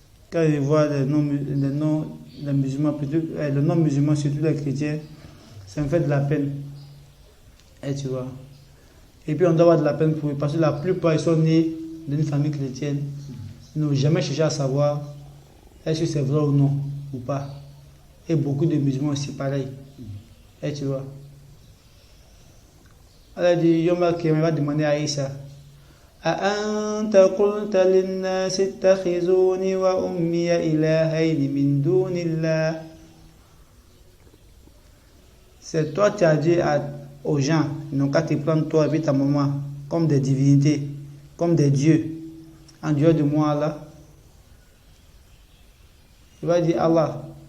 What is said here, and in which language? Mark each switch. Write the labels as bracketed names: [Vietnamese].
[French] quand je vois les musulmans, plutôt, les non-musulmans, surtout les chrétiens, ça me fait de la peine. Et tu vois. Et puis on doit avoir de la peine pour eux, parce que la plupart ils sont nés d'une famille chrétienne. Ils n'ont jamais cherché à savoir est-ce que c'est vrai ou non, ou pas. Et beaucoup de musulmans aussi pareil. Et tu vois. Alors Yoma qui va demander à Isa, [Arabic] أأنت قلت للناس اتخذوني وأمي إلهين من دون الله. [French] C'est toi qui as dit aux gens, ils n'ont qu'à te prendre toi et puis ta maman comme des divinités, comme des dieux, en dehors de moi Allah. Il va dire Allah.